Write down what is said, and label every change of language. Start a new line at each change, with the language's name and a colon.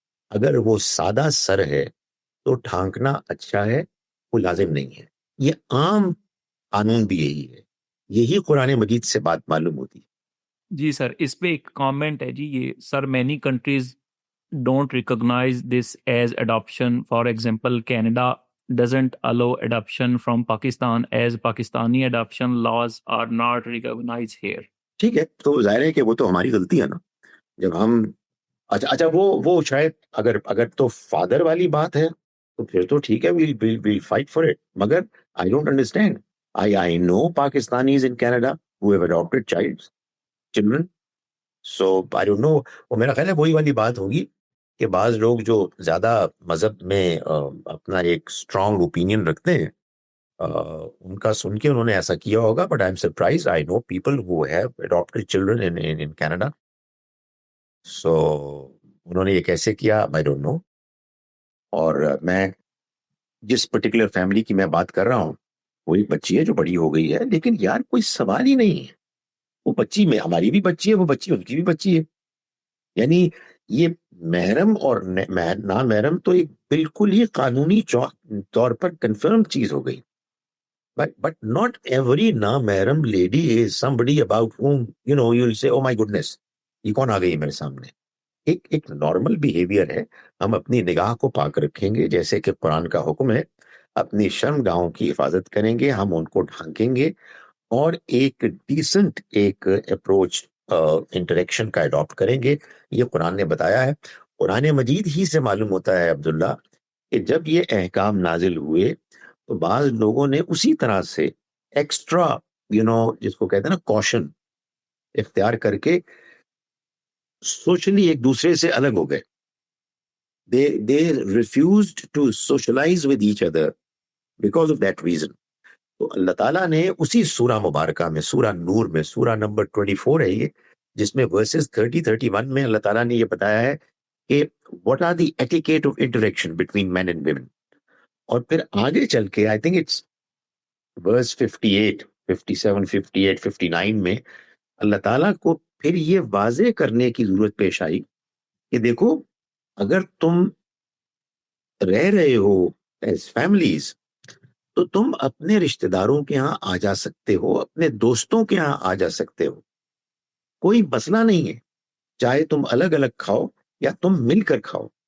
Urdu: اگر وہ سادہ سر ہے تو ڈھانکنا اچھا ہے، وہ لازم نہیں ہے. یہ عام قانون بھی یہی ہے، یہی قرآن مجید سے بات معلوم ہوتی ہے. جی سر، اس پہ ایک کامنٹ ہے جی. یہ سر
English: Many countries don't recognise this as adoption. For example Canada doesn't allow adoption from Pakistan as Pakistani adoption laws are not recognized here.
Urdu: ٹھیک ہے، تو ظاہر ہے کہ وہ تو ہماری غلطی ہے نا جب ہم اچھا وہ شاید اگر تو فادر والی بات ہے تو پھر تو ٹھیک ہے،
English: we'll fight for it.
Urdu: مگر
English: I don't understand. I know Pakistanis in Canada who have adopted children. So I don't know.
Urdu: وہ میرا خیال ہے وہی والی بات ہوگی کہ بعض لوگ جو زیادہ مذہب میں اپنا ایک اسٹرانگ اوپینین رکھتے ہیں ان کا سن کے انہوں نے ایسا کیا ہوگا.
English: But I am surprise, I know people who have adopted children in Canada.
Urdu: سو انہوں نے یہ کیسے کیا
English: I don't know.
Urdu: اور میں جس پرٹیکولر فیملی کی میں بات کر رہا ہوں وہ ایک بچی ہے جو بڑی ہو گئی ہے، لیکن یار کوئی سوال ہی نہیں ہے. وہ بچی میں ہماری بھی بچی ہے، وہ بچی ان کی بھی بچی ہے. یعنی یہ محرم اور نامحرم تو ایک بالکل ہی قانونی طور پر کنفرم چیز ہو گئی.
English: But not every نامحرم lady is somebody about whom you'll say, oh my goodness,
Urdu: یہ کون آ گئی میرے سامنے. ایک نارمل بیہیویئر ہے. ہم اپنی نگاہ کو پاک رکھیں گے جیسے کہ قرآن کا حکم ہے، اپنی شرم گاہوں کی حفاظت کریں گے، ہم ان کو ڈھانکیں گے اور ایک ڈیسنٹ ایک اپروچ انٹریکشن کا اڈاپٹ کریں گے. یہ قرآن نے بتایا ہے. قرآن مجید ہی سے معلوم ہوتا ہے عبداللہ کہ جب یہ احکام نازل ہوئے تو بعض لوگوں نے اسی طرح سے ایکسٹرا جس کو کہتے ہیں نا کوشن اختیار کر کے سوشلی ایک دوسرے سے الگ ہو گئے.
English: they refused to socialize with each other because of that reason.
Urdu: تو اللہ تعالیٰ نے اسی سورہ مبارکہ میں، سورہ نور میں، سورہ نمبر 24 ہے یہ، جس میں ورسز 30-31 میں اللہ تعالیٰ نے یہ بتایا ہے کہ
English: what are the etiquette of interaction between men and women.
Urdu: اور پھر آگے چل کے
English: I think it's verse 58, 57, 58, 59
Urdu: میں اللہ تعالیٰ کو پھر یہ واضح کرنے کی ضرورت پیش آئی کہ دیکھو اگر تم رہ رہے ہو
English: as families
Urdu: تو تم اپنے رشتہ داروں کے ہاں آ جا سکتے ہو، اپنے دوستوں کے ہاں آ جا سکتے ہو، کوئی مسئلہ نہیں ہے، چاہے تم الگ الگ کھاؤ یا تم مل کر کھاؤ.